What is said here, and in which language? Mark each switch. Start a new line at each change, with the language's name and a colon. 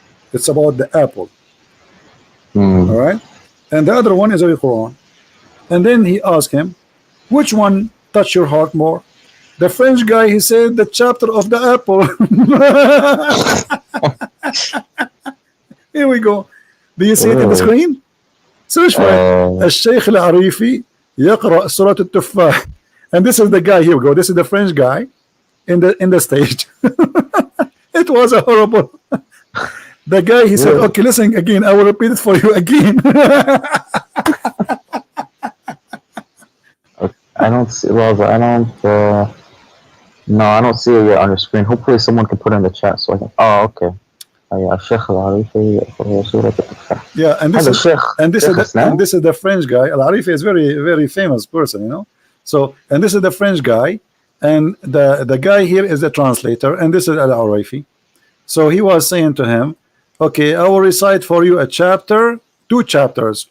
English: It's about the apple. All right, and the other one is the Quran. And then he asked him, which one touched your heart more? The French guy, he said the chapter of the apple. Here we go. Do you see it in the screen? Search for it.
Arabic: الشيخ العريفي يقرأ سورة التفاح.
English: And this is the guy. Here we go. This is the French guy in the stage. It was a horrible. The guy, he said, okay, listen again. I will repeat it for you again. I don't see. Well, I don't. No, I don't see it yet on your screen. Hopefully, someone can put it in the chat so I can. Oh, okay.
Arabic: الشيخ العريفي يقرأ سورة التفاح.
English: Yeah, and this is the French guy. Al-Arifi is very famous person, you know. So, and this is the French guy, and the guy here is the translator, and this is Al-Arifi. So he was saying to him, okay, I will recite for you a chapter, two chapters.